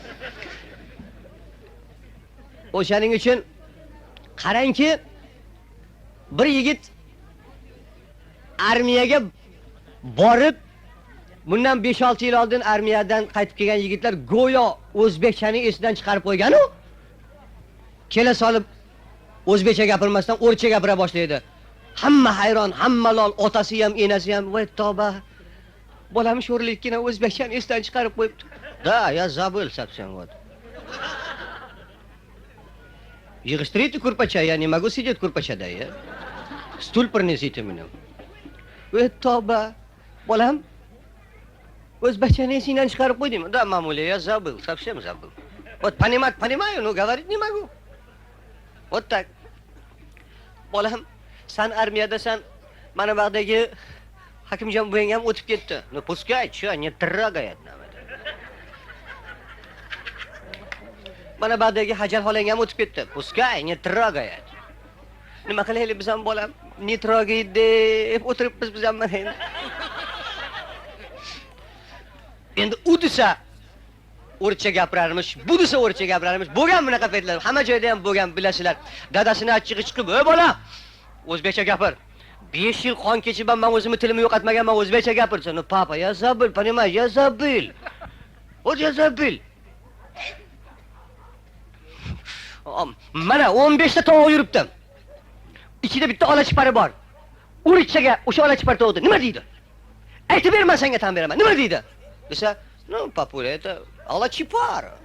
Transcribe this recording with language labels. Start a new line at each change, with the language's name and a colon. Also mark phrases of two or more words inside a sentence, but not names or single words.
Uzbek: O'shaning uchun qarangki, bir yigit armiyaga borib, bundan 5-6 yil oldin armiyadan qaytib kelgan yigitlar go'yo o'zbekchani esidan chiqarib qo'ygan-ku. Kela solib o'zbekcha gapirmasdan o'rcha gapira boshlaydi. Hamma hayron, hamma lol, otasi ham, enasi ham, voy tavba. Bolam sho'rlikkina o'zbekchani esidan chiqarib qo'yibdi.
Russian: Da, ya забыл совсем вот.
Uzbek: Yig'ishtiraydi kurpacha,
Russian: ya не могу сидеть kurpachada ya. Stul принесите мне.
Uzbek: Voy tavba. Bolam o'zbekchani esidan chiqarib qo'ydingmi?
Russian: Da, mamuli, ya забыл, совсем забыл. Вот понимаю, но говорить не могу. Вот так.
Uzbek: Bolam, sen armiyadasan, mana bog'dagi Hakimjon buvang ham o'tib ketdi.
Russian: No пускай, чё, не трогает нам это.
Uzbek: Mana bog'dagi Hajar xolang ham o'tib ketdi.
Russian: Пускай, не трогает.
Uzbek: Nima qilaylik biz ham bolam?
Russian: Не трогает
Uzbek: deb o'tiribmiz biz ham mana endi. Endi u desa o'rcha gapirarmish, bu desa o'rcha gapirarmish. Bo'lgan bunaqa paytlar, hamma joyda ham bo'lgan, bilasizlar. Dadasini achchig'i chiqib, "Ey bola, o'zbekcha gapir. 5 yil qon kechib ham men o'zimni tilimni yo'qotmaganman, o'zbekcha gapirsin."
Russian: No, papa, ya забыл, понимаешь, я забыл. Вот я забыл.
Uzbek: Mana 15 ta tovuq yuribdim. Ichida bitta olachipari bor. O'rchaga o'sha olachipar tovuqni nima deydi? Aytib berman, senga tan beraman. Nima deydi? Desa,
Russian: "No, papula, это
Uzbek: olachipar."